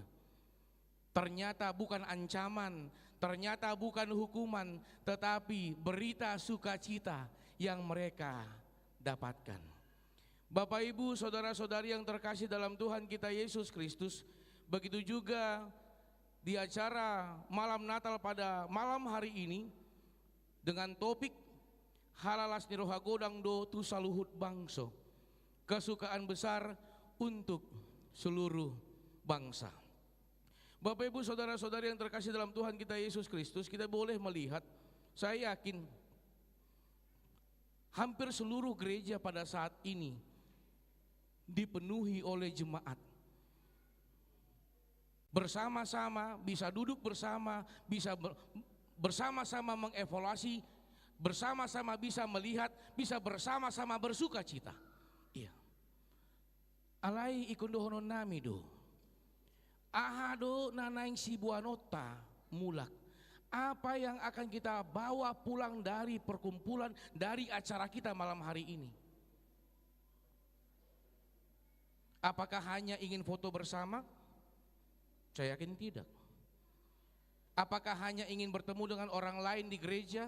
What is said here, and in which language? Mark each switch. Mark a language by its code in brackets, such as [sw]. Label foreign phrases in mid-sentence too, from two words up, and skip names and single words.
[id] Ternyata bukan ancaman, ternyata bukan hukuman, tetapi berita sukacita yang mereka dapatkan. Bapak Ibu, saudara-saudari yang terkasih dalam Tuhan kita Yesus Kristus, begitu juga di acara malam Natal pada malam hari ini dengan topik [bbc] Halalas ni roha godang do tu saluhut bangso, [id] kesukaan besar untuk seluruh bangsa. Bapak Ibu saudara-saudari yang terkasih dalam Tuhan kita Yesus Kristus, kita boleh melihat, saya yakin hampir seluruh gereja pada saat ini dipenuhi oleh jemaat. Bersama-sama, bisa duduk bersama, bisa bersama-sama mengevaluasi, bersama-sama bisa melihat, bisa bersama-sama bersuka cita. Iya. [bbc] Alai ikundohonon nami do. Ahado nanaing sibuanota mulak. [id] Apa yang akan kita bawa pulang dari perkumpulan, dari acara kita malam hari ini? Apakah hanya ingin foto bersama? Saya yakin tidak. Apakah hanya ingin bertemu dengan orang lain di gereja?